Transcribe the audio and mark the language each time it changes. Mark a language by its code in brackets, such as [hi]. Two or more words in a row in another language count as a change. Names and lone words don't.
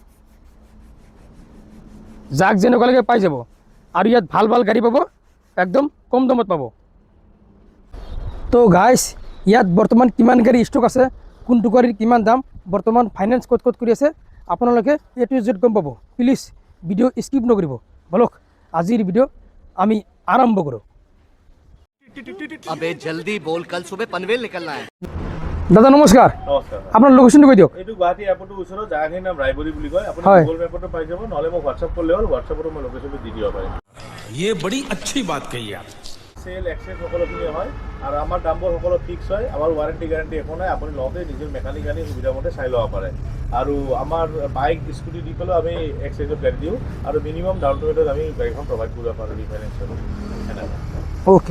[as] যাক যেনেকুৱা লাগে পাই যাব আৰু ইয়াত ভাল ভাল গাড়ী পাব একদম কম দামত পাব তো গাইজ ইয়াত বৰ্তমান কিমান গাড়ী ষ্টক আছে কোনটো গাড়ীৰ কিমান দাম বৰ্তমান ফাইনেন্স ক'ত ক'ত কৰি আছে আপোনালোকে [en] A to Z [as] গম পাব [en] please video skip [as] নকৰিব বলক আজিৰ ভিডিঅ' আমি আৰম্ভ কৰোঁ [hi] अबे जल्दी बोल कल सुबह पनवेल निकलना है [as] দাদা নমস্কাৰ নমস্কাৰ আপোনাৰ লোকেশ্যনটো কৈ দিয়ক এইটো গুৱাহাটী এয়াৰপৰ্টৰ ওচৰত জাগাখিনিৰ নাম ৰায়বৰী বুলি কয় আপুনি হয়। গুগল মেপতো পাই যাব নহলে মোক হোৱাটছআপ কৰিলে হ'ল হোৱাটছআপতো মই লোকেশ্যনটো দি দিব পাৰিম [hi] ये बड़ी अच्छी बात कही आप [en] sale exchange [as] সকলোখিনি হয় আৰু আমাৰ দামবোৰ সকলো ফিক্স হয় আমাৰ [en] warranty guarantee [as] একো নাই আপুনি লওঁতে নিজৰ মেকানিক আনি সুবিধা মতে চাই ল'ব পাৰে আৰু আমাৰ [en] bike scooty [as] দি পেলাই আমি এক্সেসত গাড়ী দিওঁ আৰু [en] minimum down payment [as] আমি গাড়ীখন প্ৰভাইড কৰিব পাৰোঁ ৰিফাইনেন্সত ওকে